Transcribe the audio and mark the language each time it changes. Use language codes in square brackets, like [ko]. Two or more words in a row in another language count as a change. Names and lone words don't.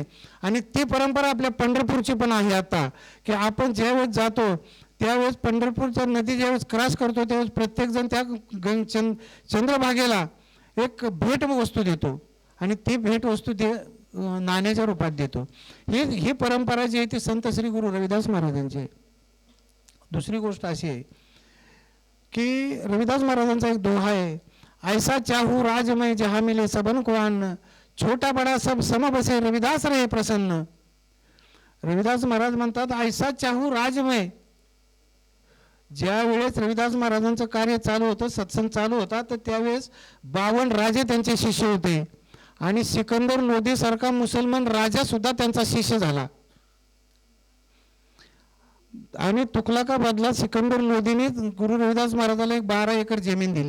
[mr] आणि ती परंपरा आपल्या पंढरपूरची पण आहे आता की आपण ज्यावेळेस जातो त्यावेळेस पंढरपूरच्या नदी ज्यावेळेस क्रॉस करतो त्यावेळेस प्रत्येकजण त्या चंद्रभागेला एक भेट वस्तू देतो आणि ती भेट वस्तू नाण्याच्या रूपात देतो. ही परंपरा जी आहे ती संत श्री गुरु रविदास महाराजांची आहे. दुसरी गोष्ट अशी आहे की रविदास महाराजांचा एक दोहा आहे, [hi] ऐसा चाहू राजमय जहाँ मिले सबन को अन्न, छोटा बडा सब सम बसे रविदास रहे प्रसन्न. [mr] रविदास महाराज म्हणतात [hi] ऐसा चाहू राजमय. [mr] ज्या वेळेस रविदास महाराजांचं कार्य चालू होतं, सत्संग चालू होता, तर त्यावेळेस 52 राजे त्यांचे शिष्य होते आणि सिकंदर लोधी सारखा मुसलमान राजा सुद्धा त्यांचा शिष्य झाला आणि तुकलाका बदला सिकंदर लोधीने गुरु रविदास महाराजाला एक 12 एकर जमीन दिली.